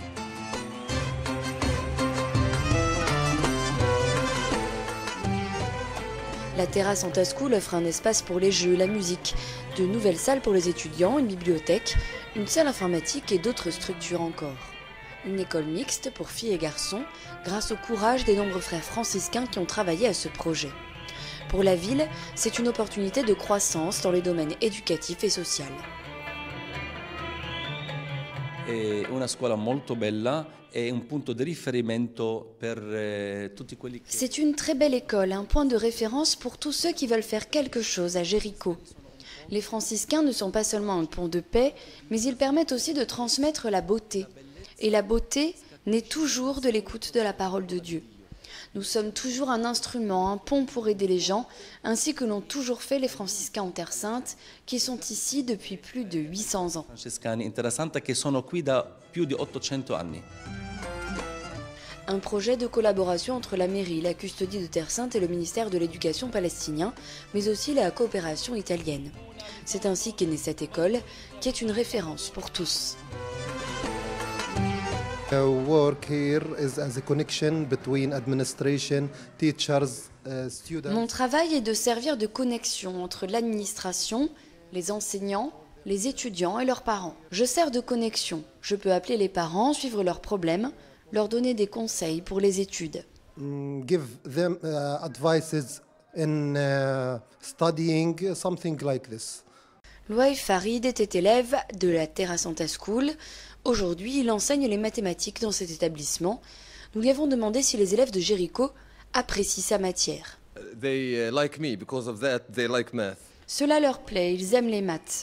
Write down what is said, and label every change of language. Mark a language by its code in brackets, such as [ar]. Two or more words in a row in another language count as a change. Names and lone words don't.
[fr] La Terra Santa School offre un espace pour les jeux, la musique, de nouvelles salles pour les étudiants, une bibliothèque, une salle informatique et d'autres structures encore. Une école mixte pour filles et garçons, grâce au courage des nombreux frères franciscains qui ont travaillé à ce projet. Pour la ville, c'est une opportunité de croissance dans les domaines éducatifs et sociaux. [it] È una scuola molto bella e un punto di riferimento per tutti quelli che... [fr] C'est une très belle école, un point de référence pour tous ceux qui veulent faire quelque chose à Jéricho. Les franciscains ne sont pas seulement un pont de paix, mais ils permettent aussi de transmettre la beauté. Et la beauté naît toujours de l'écoute de la parole de Dieu. Nous sommes toujours un instrument, un pont pour aider les gens, ainsi que l'ont toujours fait les franciscains en Terre Sainte, qui sont ici depuis plus de 800 ans. [it] Francescani in Terra Santa che sono qui da più di 800 anni. [fr] Un projet de collaboration entre la mairie, la custodie de Terre Sainte et le ministère de l'Éducation palestinien, mais aussi la coopération italienne. C'est ainsi qu'est née cette école, qui est une référence pour tous. Mon travail est de servir de connexion entre l'administration, les enseignants, les étudiants et leurs parents. Je sers de connexion. Je peux appeler les parents, suivre leurs problèmes, leur donner des conseils pour les études. [en] Give them advices in studying, something like this. [fr] Louaï Farid était élève de la Terra Santa School. Aujourd'hui, il enseigne les mathématiques dans cet établissement. Nous lui avons demandé si les élèves de Jéricho apprécient sa matière. Cela leur plaît, ils aiment les maths.